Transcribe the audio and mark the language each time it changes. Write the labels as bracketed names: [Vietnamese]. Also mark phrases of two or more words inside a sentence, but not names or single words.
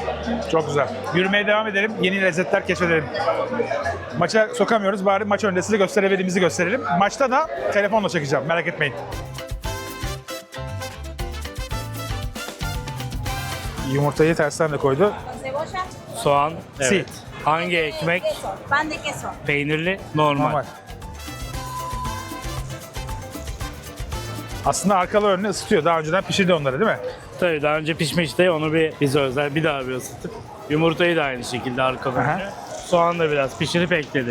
[Turkish] Çok güzel. Yürümeye devam edelim. Yeni lezzetler keşfedelim. Maça sokamıyoruz. Bari maç önünde size gösterebildiğimizi gösterelim. Maçta da telefonla çekeceğim. Merak etmeyin. Yumurtayı tersten de koydu. [Spanish] Con cebolla, [Turkish] Soğan, evet. [Spanish] Si. [Turkish] Hangi ekmek? [Spanish] queso, pan de queso. [Turkish] Peynirli, normal. Normal. Aslında arkalı önünü ısıtıyor. Daha önceden pişirdi onları değil mi? Tabii daha önce pişmişti. Onu bize özel bir daha bir ısıttık. Yumurtayı da aynı şekilde arkadan Aha. önce. Soğan da biraz pişirip ekledi.